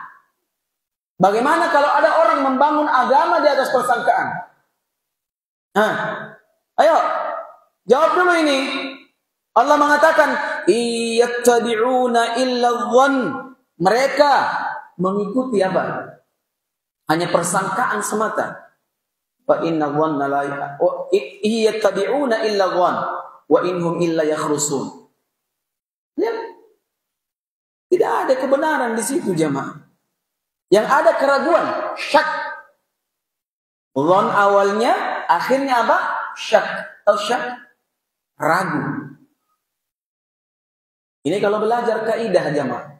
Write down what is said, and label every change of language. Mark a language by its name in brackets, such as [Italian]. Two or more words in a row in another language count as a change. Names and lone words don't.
[Indonesian] Bagaimana kalau ada orang membangun agama di atas persangkaan? Hah? Ayo, jawab dulu ini. Allah mengatakan, [Arabic] إن يتبعون إلا الظن. [Indonesian] Mereka mengikuti apa? Hanya persangkaan semata. [Arabic] وإن الظن لا يتبعون إلا الظن وإن هم إلا يخرصون. [Indonesian] Ya. Tidak ada kebenaran di situ jamaah. Yang ada keraguan, syak. Dhon awalnya, akhirnya apa? Syak. Atau syak? Ragu. Ini kalau belajar kaidah jamaah.